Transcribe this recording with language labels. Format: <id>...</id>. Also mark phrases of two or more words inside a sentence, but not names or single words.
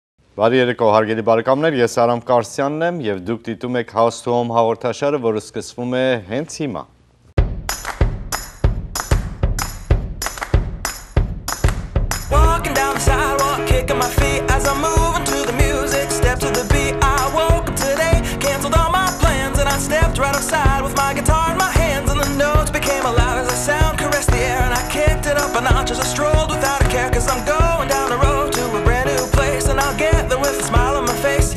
<hy>Բարի երեկո հարգելի բարեկամներ, ես Արամ Կարսյանն եմ եւ դուք դիտում եք House to Home հաղորդաշարը, որը սկսվում է հենց հիմա։</hy> <en>Walking down the sidewalk, kicking my feet as I'm moving to the music, step to the beat. I woke up today, canceled all my plans, and I stepped right outside with my guitar in my hands, and the notes became loud as the sound caressed the air, and I kicked it up a notch as I strolled without a care, 'cause I'm going down the road to a brand new place, and I'll get there with a smile on my face.</en>